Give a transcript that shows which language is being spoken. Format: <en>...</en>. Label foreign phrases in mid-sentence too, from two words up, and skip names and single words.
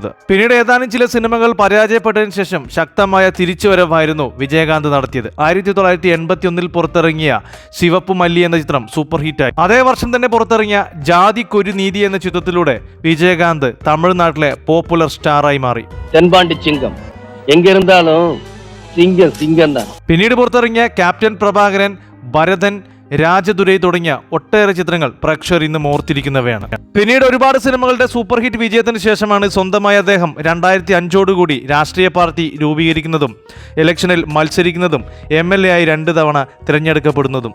<ml>പിന്നീട് ഏതാനും ചില സിനിമകൾ പരാജയപ്പെട്ടതിനു ശേഷം ശക്തമായ തിരിച്ചുവരവായിരുന്നു വിജയകാന്ത് നടത്തിയത്. 1981 പുറത്തിറങ്ങിയ ശിവപ്പു മല്ലി എന്ന ചിത്രം</ml> <en>super hitആയി.</en> <ml>അതേ വർഷം തന്നെ പുറത്തിറങ്ങിയ ജാതിക്കൊരു നീതി എന്ന ചിത്രത്തിലൂടെ വിജയകാന്ത് തമിഴ്നാട്ടിലെ</ml> <en>popular starആയി</en> <ml>മാറി.</ml> <ta>தென்பாண்டி சிங்கம் எங்க இருந்தாலும் சிங்கம் சிங்கம் தான்.</ta> <ml>പിന്നീട് പുറത്തിറങ്ങിയ ക്യാപ്റ്റൻ പ്രഭാകരൻ, ഭരതൻ, രാജദുരൈ തുടങ്ങിയ ഒട്ടേറെ ചിത്രങ്ങൾ പ്രേക്ഷകർ ഇന്നും ഓർത്തിരിക്കുന്നവയാണ്. പിന്നീട് ഒരുപാട് സിനിമകളുടെ</ml> <en>super hit</en> <ml>വിജയത്തിന് ശേഷമാണ് സ്വന്തമായി അദ്ദേഹം 2005 രാഷ്ട്രീയ പാർട്ടി രൂപീകരിക്കുന്നതും ഇലക്ഷനിൽ മത്സരിക്കുന്നതും MLA ആയി 2 തവണ തിരഞ്ഞെടുക്കപ്പെടുന്നതും.</ml>